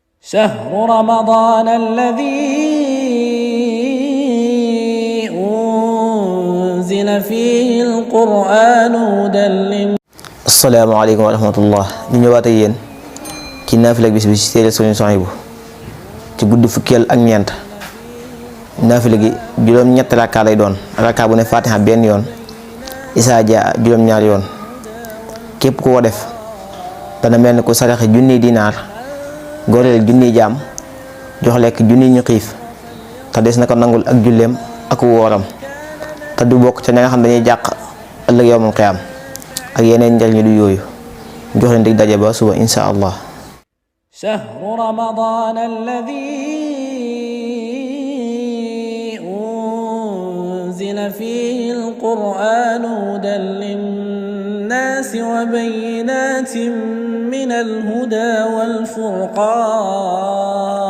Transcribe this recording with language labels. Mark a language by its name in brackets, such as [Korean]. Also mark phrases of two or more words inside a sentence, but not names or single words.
[Arabic] شهر رمضان الذي أنزل فيه القرآن هدى للناس. السلام عليكم ورحمة الله. [Wolof] ñu ñëwaat ak yéen ci naafila bis bi ci téere Sëriñ Suhaybu ci guddi fukkeel ak ñeent. naafila gi juróom-ñetti rakka lay doon, rakka bu ne fatiha benn yoon, isaa jaa juróom-ñaari yoon. képp ku ko def dana mel ni ku saraxe junniy dinaar, goreel junniy jaam, jox lekk junniy ñu xiif, te des na ko nangul ak julleem ak wooram, te du bokk ca ña nga xam dañuy jàq ëllëg [Arabic] يوم القيامة [Wolof] ak yeneen njariñ du yooyu. jox leen dig daje ba suba [Arabic] إن شاء الله. شهر رمضان الذي أنزل فيه القرآن هدى للناس وبينات من الهدى والفرقان